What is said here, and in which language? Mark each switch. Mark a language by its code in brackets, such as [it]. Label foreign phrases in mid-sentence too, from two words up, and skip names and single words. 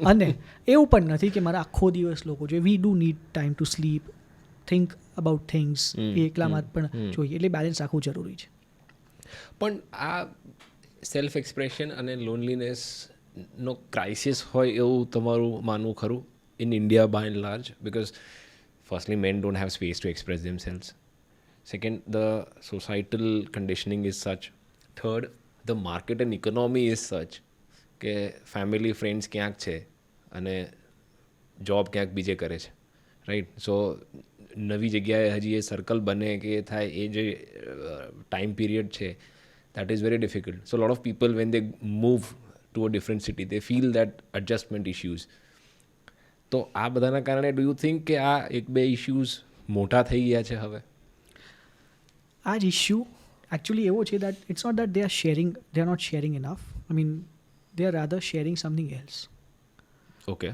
[gu] અને એવું પણ નથી કે મારે આખો દિવસ લોકો જોઈએ. [en] we do need time to sleep, think about things, [gu] એ એકલામાં પણ જોઈએ. એટલે બેલેન્સ રાખવું જરૂરી છે. પણ આ [en] self expression [gu] અને લોનલીનેસનો ક્રાઇસિસ હોય એવું તમારું માનવું ખરું [en] in India by and large? Because firstly, men don't have space to express themselves. Second, the societal conditioning is such. Third, the market and economy is such [gu] કે [en] family friends [gu] ક્યાંક છે અને જોબ ક્યાંક બીજે કરે છે, રાઈટ? સો નવી જગ્યાએ હજી એ સર્કલ બને કે એ થાય, એ જે [en] time period [gu] છે, [en] that is very difficult. So a lot of people, when they move to a different city, they feel that adjustment issues. [gu] તો આ બધાના કારણે [en] do you think [gu] કે આ એક બે ઇશ્યુઝ મોટા થઈ ગયા છે હવે? આ જ ઇશ્યુ એકચ્યુઅલી એવો છે [en] that it's not that they are not sharing enough. I mean they are rather sharing something else. okay.